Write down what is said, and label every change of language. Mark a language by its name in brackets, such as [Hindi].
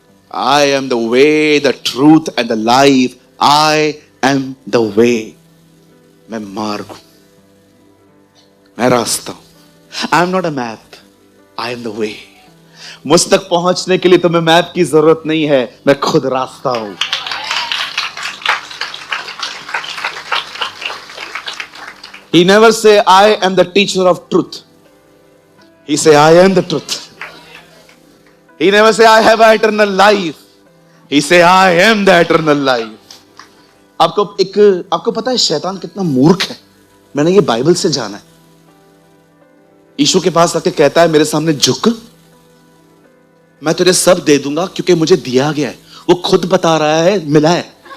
[English] I am the way, the truth and the life. I am the way. [Hindi] मैं मार्ग हूं, मैं रास्ता हूं। [English] I am not a map, I am the way. [Hindi] मुझ तक पहुंचने के लिए तुम्हें मैप की जरूरत नहीं है, मैं खुद रास्ता हूं। [English] He never say I am the teacher of truth. He say I am the truth. He never say I have eternal life. He say I am the eternal life. [Hindi] आपको पता है शैतान कितना मूर्ख है? मैंने ये बाइबल से जाना है। यीशु के पास आके कहता है मेरे सामने झुक, मैं तुझे सब दे दूंगा क्योंकि मुझे दिया गया है। वो खुद बता रहा है मिला है।